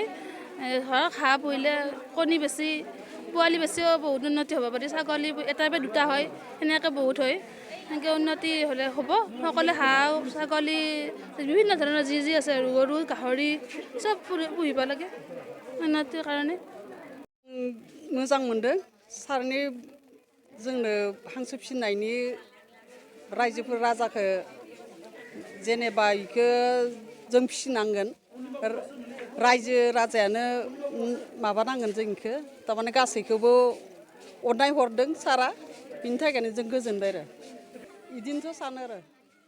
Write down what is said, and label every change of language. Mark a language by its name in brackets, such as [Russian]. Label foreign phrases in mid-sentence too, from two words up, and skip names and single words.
[Assamese] ধৰক হাঁহ পুহিলে কণী বেছি, পোৱালি বেছিও বহুত উন্নতি হ'ব পাৰি। ছাগলী এটাৰ পৰা 2টা হয়, সেনেকৈ বহুত হয়। সেনেকৈ উন্নতি হ'লে হ'ব। সকলোৱে হাঁহ ছাগলী বিভিন্ন ধৰণৰ যি আছে গৰু গাহৰি চব পুহিব লাগে উন্নতিৰ কাৰণে। [Bodo] मोजां मोनदों सारनि जोंनो हांसो फिसिनायनि रायजोफोर राजाखौ जेनेबा इखो जों फिसिनांगोन रायजो राजायानो माबानांगोन जोंखौ थारमाने गासैखौबो अननाय हरदों सारा बिनि थाखायनो जों गोजोनबाय आरो बिदिनोथ' सानो आरो